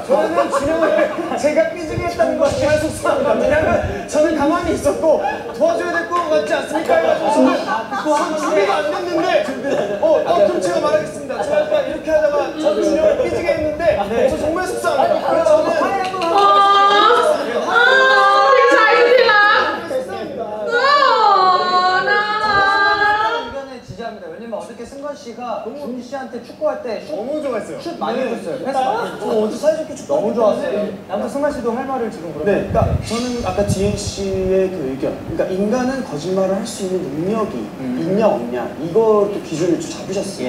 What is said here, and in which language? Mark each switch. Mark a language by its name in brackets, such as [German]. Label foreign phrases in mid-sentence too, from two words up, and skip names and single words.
[Korean] 저는 진영을 제가 삐지게 했다는 거 정말 속상합니다. 왜냐면 저는 가만히 있었고 도와줘야 될 것 같지 않습니까? 해가지고 저는 준비가 안 됐는데 그럼 제가 말하겠습니다. 제가 아까 이렇게 하다가 저 진영을 삐지게 했는데 저 정말 속상합니다. 그래서 저는 [Thai] อ๋อพี่ชายที่รัก [Korean] 속상합니다. [Thai] โอ้น่ารัก [Korean] 의견에 지지합니다. 왜냐면 어저께 승관 씨가 준 씨한테 축구할 때 너무 좋아했어요. 슛 많이 했어요. 패스 많이 했어요. 저 어제 사이좋게 축구 너무 좋았어요. 아무튼 승관 씨도 할 말을 지금 물어봐요. 네, 그러니까 저는 아까 디엔 씨의 그 의견, 그러니까 인간은 거짓말을 할 수 있는 능력이 있냐 없냐 이것도 기준을 좀 잡으셨어요.